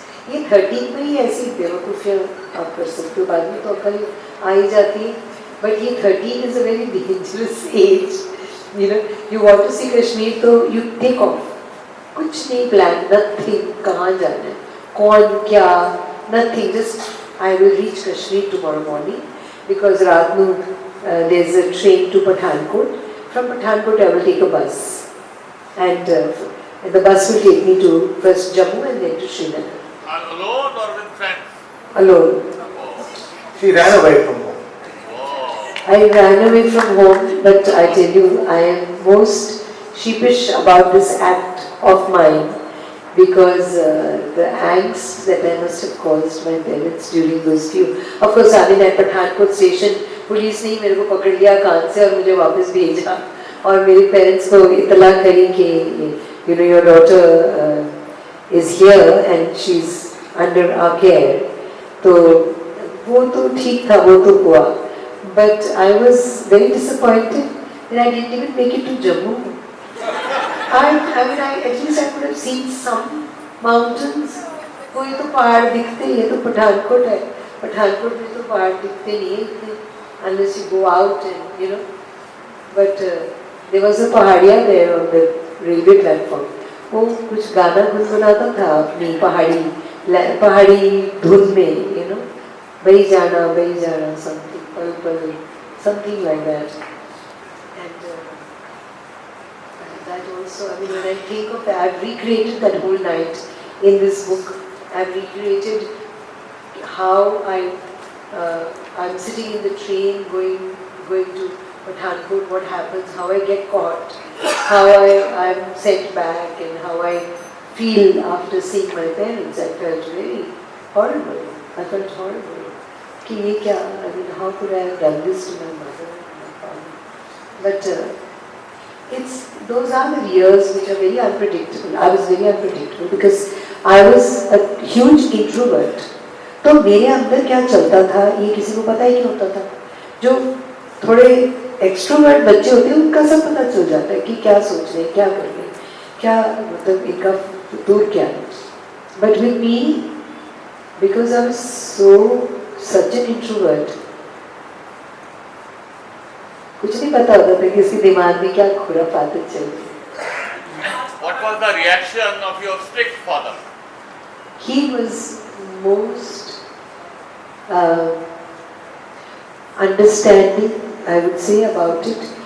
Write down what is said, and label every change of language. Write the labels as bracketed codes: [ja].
[hi] ये 13 में ही ऐसी बेवकूफ़ियाँ आप कर सकते हो, बाद में तो अकल आ ही जाती है. [en] But ये 13 is a very dangerous age. You want to see Kashmir, तो you take off. [hi] कुछ नहीं [en] plan, nothing. [hi] कहाँ जाना है, कौन क्या, [en] nothing. Just I will reach Kashmir tomorrow morning because [hi] रात को [en] there's a train to Pathankot. From Pathankot I will take a bus, and the bus will take me to first Jammu and then to Srinagar. Alone or with friends? Alone. She ran away from home. I ran away from home, but I tell you, I am most sheepish about this act of mine because the angst that I must have caused my parents during those few. Of course, I mean at Pathankot station, [hi] police ने ही मेरे को पकड़ लिया कान से और मुझे वापस भेजा और मेरे पेरेंट्स को इतला करी कि [en] your daughter is here and she's under our care. [hi] तो वो तो ठीक था, वो तो हुआ. [en] But I was very disappointed that I didn't even make it to Jammu. I mean, at least I could have seen some mountains. [hi] कोई तो पहाड़ दिखते हैं, ये तो पठानकोट है, पठानकोट में तो पहाड़ दिखते नहीं है इतने, [en] unless you go out and you know. But there was a pahadiya there on the railway platform. [hi] वो कुछ गाना गुनगुनाता था अपनी पहाड़ी धुन में, [en] you know, [hi] बही जाना something, पल पल, [en] something like that. And that also, I mean, when I think of that, I've recreated that whole night in this book. I've recreated how I'm sitting in the train going to Pathankot, what happens, how I get caught, how I'm sent back, and how I feel after seeing my parents. I felt really horrible. I felt horrible. [hi] Ki ye kya? [en] I mean, how could I have done this to my mother and my father? But those are the years which are very unpredictable. I was very unpredictable because I was a huge introvert. [hi] तो मेरे अंदर क्या चलता था ये किसी को पता ही नहीं होता था. जो थोड़े एक्सट्रोवर्ट बच्चे होते हैं उनका सब पता चल जाता है कि क्या सोच रहे हैं, क्या कर रहे हैं, क्या मतलब इनका दूर क्या है. [en] But with me, because I was such an introvert, [hi] कुछ नहीं पता होता था कि इसके दिमाग में क्या खुराफातें चल रही. [en] What was the reaction of your strict father? He was most understanding, I would say, about it.